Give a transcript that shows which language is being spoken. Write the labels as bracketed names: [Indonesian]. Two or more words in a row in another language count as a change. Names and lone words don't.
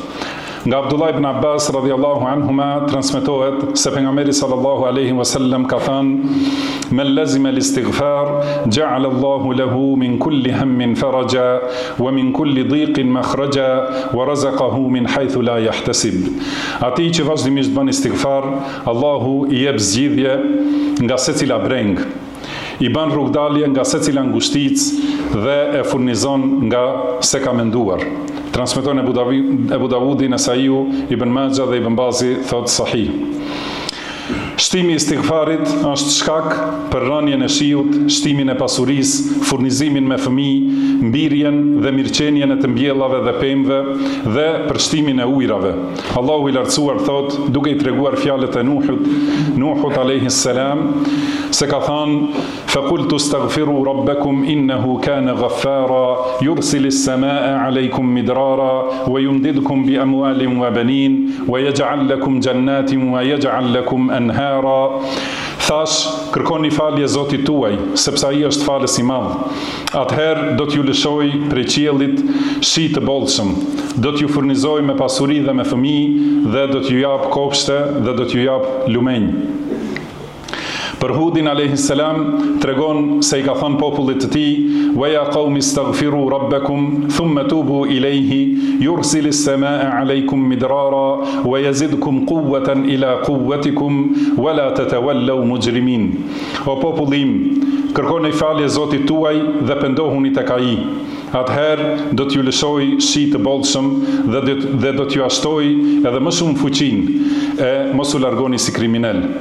[Albanian] Nga Abdullah ibn Abbas [Arabic] رضي الله عنهما [Albanian] transmetohet se pejgamberi [Arabic] صلى الله عليه وسلم [Albanian] ka thënë: [Arabic] "من لزم الاستغفار جعل الله له من كل هم فرجا ومن كل ضيق مخرجا ورزقه من حيث لا يحتسب." [Albanian] Ati që vazhdimisht bën istighfar, Allahu i jep zgjidhje nga secila breng, i bën rrugdalje nga secila ngushticë dhe e furnizon nga se ka menduar. Transmeton Ebu Davudi, Nesaiu, Ibn Majah dhe Ibn Bazi thot sahih. Shtimi i istighfarit është shkak për rënien e shiut, shtimin e pasurisë, furnizimin me fëmijë, mbirjen dhe mirëqenien e të mbjellave dhe pemëve dhe për shtimin e ujrave. Allahu i lartësuar thot, duke i treguar fjalët e Nuhut [Arabic] عليه السلام, [Albanian] se ka thënë: [Arabic] "فقلت استغفروا ربكم إنه كان غفارا يرسل السماء عليكم مدرارا ويمددكم بأموال وبنين ويجعل لكم جنات ويجعل لكم أنهارا." [Albanian] Thash, kërkoni falje Zotit tuaj, sepse ai është falës i madh. Atëherë do t'ju lëshoj prej qiellit shi të bollshëm, do t'ju furnizoj me pasuri dhe me fëmijë dhe do t'ju jap kopshte dhe do t'ju jap lumenj. Për Hudin [Arabic] عليه السلام [Albanian] tregon se i ka thënë popullit të tij: [Arabic] "ويا قوم استغفروا ربكم ثم توبوا إليه يرسل السماء عليكم مدرارا ويزدكم قوة إلى قوتكم ولا تتولوا مجرمين." [Albanian] O popullim, kërkoni falje Zotit tuaj dhe pendohuni tek ai. atëherë do t'ju lëshoj shi të bollshëm dhe do t'ju ashtoj edhe më shumë fuqinë e mos u largoni si kriminal.